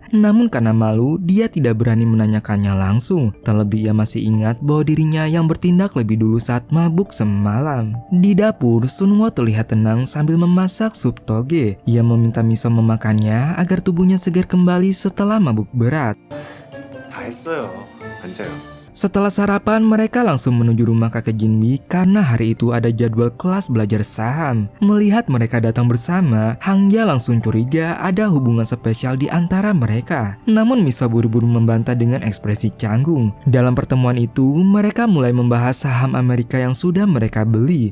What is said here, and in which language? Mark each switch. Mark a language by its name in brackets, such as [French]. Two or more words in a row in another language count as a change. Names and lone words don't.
[Indonesian] Namun karena malu, dia tidak berani menanyakannya langsung. Terlebih ia masih ingat bahwa dirinya yang bertindak lebih dulu saat mabuk semalam. Di dapur, Sunwo terlihat tenang sambil memasak sup toge. Ia meminta Miso memakannya agar tubuhnya segar kembali setelah mabuk berat. [Korean] 다 했어요. 앉아요. [Indonesian] Setelah sarapan, mereka langsung menuju rumah kakek Jinmi karena hari itu ada jadwal kelas belajar saham. Melihat mereka datang bersama, Hangya langsung curiga ada hubungan spesial di antara mereka. Namun Miso buru-buru membantah dengan ekspresi canggung. Dalam pertemuan itu, mereka mulai membahas saham Amerika yang sudah mereka beli.